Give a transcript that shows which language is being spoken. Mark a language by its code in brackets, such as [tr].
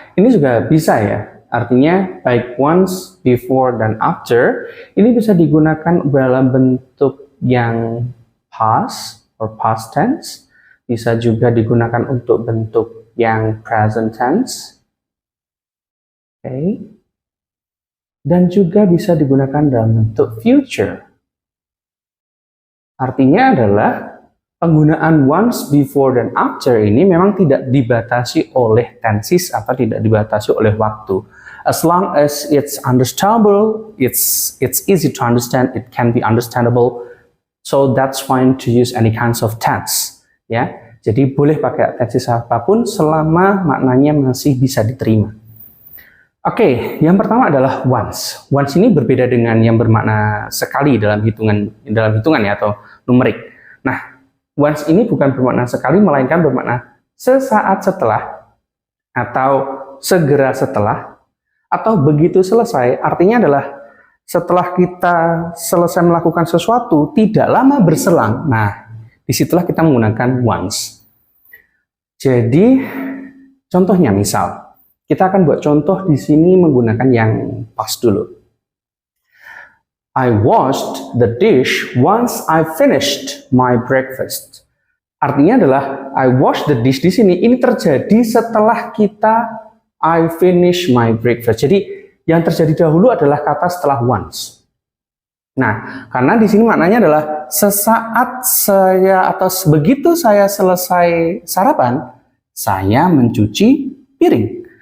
[id] Ini juga bisa ya, artinya baik once, before, dan after ini bisa digunakan dalam bentuk yang past or past tense, bisa juga digunakan untuk bentuk yang present tense, dan juga bisa digunakan dalam bentuk future. Artinya adalah penggunaan once, before, dan after ini memang tidak dibatasi oleh tenses atau tidak dibatasi oleh waktu. [en] As long as it's understandable, it's easy to understand, it can be understandable, so that's fine to use any kinds of tense, ya. [id] Jadi boleh pakai tenses apapun selama maknanya masih bisa diterima. Oke, yang pertama adalah once. Once ini berbeda dengan yang bermakna sekali dalam hitungan ya, atau numerik. Nah, once ini bukan bermakna sekali, melainkan bermakna sesaat setelah, atau segera setelah, atau begitu selesai. Artinya adalah setelah kita selesai melakukan sesuatu, tidak lama berselang. Nah, disitulah kita menggunakan once. Jadi, contohnya misal, kita akan buat contoh di sini menggunakan yang past dulu. [en] I washed the dish once I finished my breakfast. [id] Artinya adalah [en] I washed the dish [id] di sini ini terjadi setelah kita [en] I finish my breakfast. [id] Jadi, yang terjadi dahulu adalah kata setelah once. Nah, karena di sini maknanya adalah sesaat saya atau begitu saya selesai sarapan, saya mencuci piring.